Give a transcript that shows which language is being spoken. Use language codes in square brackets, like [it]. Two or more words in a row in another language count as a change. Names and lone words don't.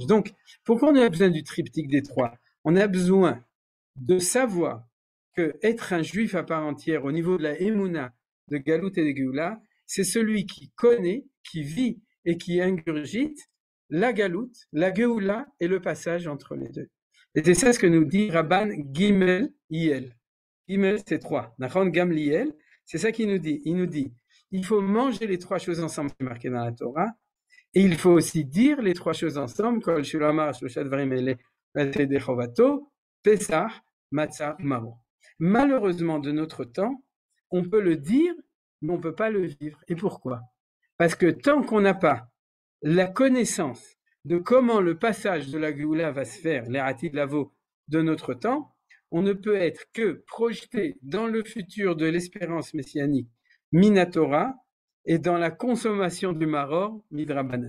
[fr] Donc, pourquoi on a besoin du triptyque des 3? On a besoin de savoir que être un juif à part entière au niveau de la Emouna, de Galout et de Géoula, c'est celui qui connaît, qui vit et qui ingurgite la Galout, la Géoula et le passage entre les deux. Et c'est ça ce que nous dit Rabban Gimel Yel. Gimel, c'est 3. Nachon Gamliel, c'est ça qu'il nous dit. Il nous dit, il faut manger les 3 choses ensemble, c'est marqué dans la Torah, et il faut aussi dire les 3 choses ensemble, [he] כל שלא אמר שלשה דברים אלו ידי חובתו פסח מצה, Maro. [fr] Malheureusement, de notre temps, on peut le dire, mais on ne peut pas le vivre. Et pourquoi? Parce que tant qu'on n'a pas la connaissance de comment le passage de la Géoula va se faire, [he] לעתיד לבוא, [fr] de notre temps, on ne peut être que projeté dans le futur de l'espérance messianique, Minatora, et dans la consommation du maror, Midrabanan.